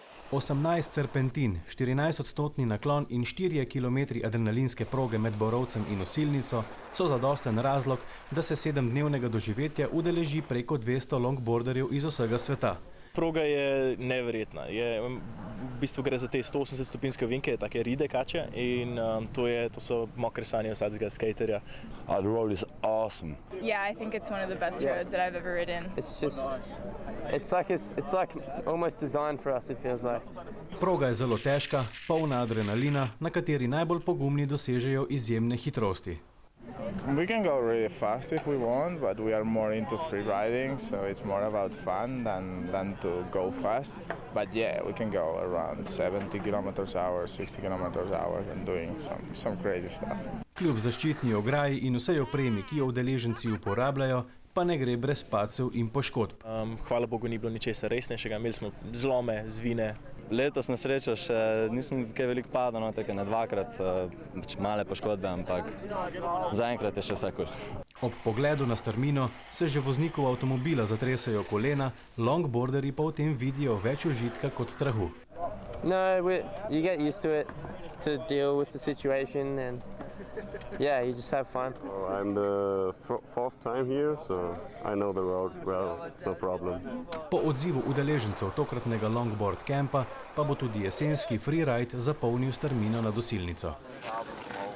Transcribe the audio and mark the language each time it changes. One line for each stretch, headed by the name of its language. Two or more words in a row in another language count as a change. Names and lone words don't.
Slovenian: 18 serpentin, 14-odstotni naklon in 4 km adrenalinske proge med Borovcem in Osilnico so zadosten razlog, da se 7-dnevnega doživetja udeleži preko 200 longboarderjev iz vsega sveta. Proga je neverjetna. V bistvu gre za te 180-stopinjske ovinke, take ride kače, in to so mokre sanje vsakega skaterja.
English: The road is awesome. Yeah, I think it's one of the best roads that I've ever ridden. It's like almost designed for us, it feels like.
Slovenian: Proga je zelo težka, polna adrenalina, na kateri najbolj pogumni dosežejo izjemne hitrosti.
English: We can go really fast if we want, but we are more into free riding, so it's more about fun than to go fast. But yeah, we can go around 70 km/h, 60 km/h and doing some crazy stuff.
Slovenian: Kljub zaščitni ograji in vsej opremi, ki jo udeleženci uporabljajo, pa ne gre brez padcev in poškodb. Hvala Bogu ni bilo ničesar resnejšega, imeli smo zlome, zvine. Letos na srečo še nisem kaj veliko padel, no, tako na dvakrat male poškodbe, ampak zaenkrat je še vse kul. Ob pogledu na strmino se že voznikov avtomobila zatresajo kolena, longboarderji pa v tem vidijo več užitka kot strahu.
English: No, you get used to it, to deal with the situation, and yeah, you just have fun. I'm the fourth time here, so I know the road well, it's no problem.
Slovenian: Po odzivu udeležencev tokratnega longboard campa pa bo tudi jesenski freeride zapolnil strmino nad Osilnico.